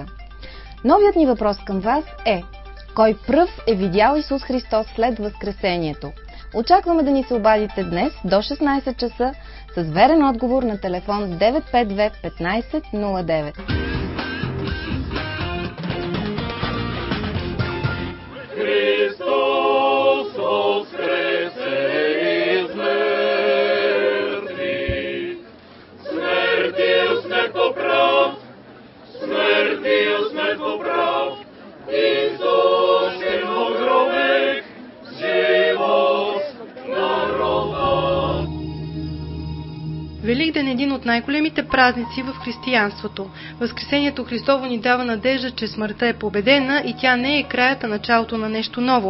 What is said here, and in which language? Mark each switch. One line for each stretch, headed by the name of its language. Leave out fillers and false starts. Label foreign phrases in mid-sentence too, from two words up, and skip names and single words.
Bulgarian: Новият ни въпрос към вас е: кой пръв е видял Исус Христос след Възкресението? Очакваме да ни се обадите днес до 16 часа с верен отговор на телефон 952 15 09.
Church Slavic: Христос воскресе из мертвых, смертью смерть поправ, смертью смерть поправ, изошли в гробек, живот народа.
Bulgarian: Великден е един от най-големите празници в християнството. Възкресението Христово ни дава надежда, че смъртта е победена и тя не е краят, а началото на нещо ново.